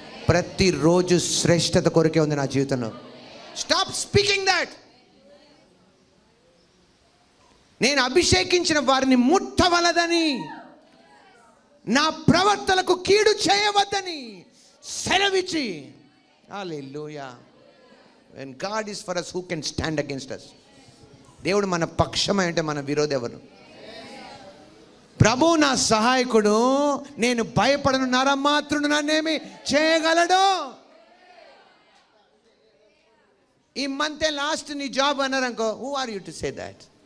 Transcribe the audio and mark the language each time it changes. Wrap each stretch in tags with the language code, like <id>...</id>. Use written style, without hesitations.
<te>ప్రతిరోజు శ్రేష్టత కొరకే ఉంది నా జీవితంలో.</te> <en>Stop speaking that.</en> <te>నేను అభిషేకించిన వారిని ముట్టవలదని, నా ప్రవర్తనకు కీడు చేయవద్దని సెలవిచ్చి. హల్లెలూయా.</te> <en>when God is for us, who can stand against us?</en> <te>దేవుడు మన పక్షమై అంటే మన విరోధి ఎవరు? ప్రభు నా సహాయకుడు, నేను భయపడను, నరమాత్రుడు నన్నేమి చేయగలడు?</te> <en>ఈ month last నీ job అన్నారనుకో, who are you to say that?</en>